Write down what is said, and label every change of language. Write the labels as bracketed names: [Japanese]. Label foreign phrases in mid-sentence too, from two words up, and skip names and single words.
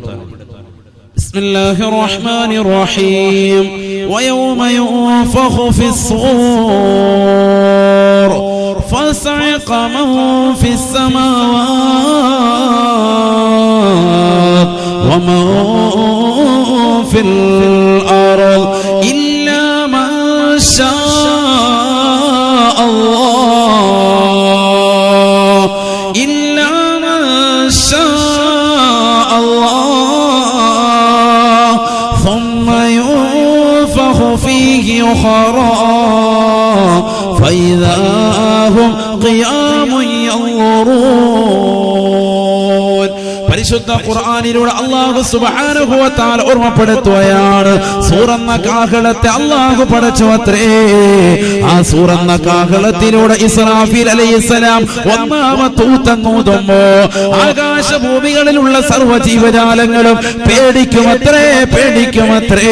[Arabic] بسم الله الرحمن الرحيم ويوم ينفخ في الصور فصعق من في السماوات ومن في الأرض إلا من شاء الله إلا من شاء അല്ലാഹ് ثم ينفخ فيه أخرى فإذا هم قيام ينظرون. [Malayalam] പരിശുദ്ധ ഖുർആനിലൂടെ [Arabic] الله سبحانه وتعالى [Malayalam] ഓർമ്മപ്പെടുത്തുകയാണ്, സൂറന്ന കാഹളത്തെ അല്ലാഹു പടച്ചുവത്രേ. ആ സൂറന്ന കാഹളത്തിലൂടെ ഇസ്രാഫീൽ അലൈഹിസ്സലാം ഒന്നാമത്തെ ഊതങ്ങൂതുമ്പോ ആകാശഭൂമികളിലുള്ള സർവ്വ ജീവജാലങ്ങളും പേടിക്കുമത്രേ, പേടിക്കുമത്രേ.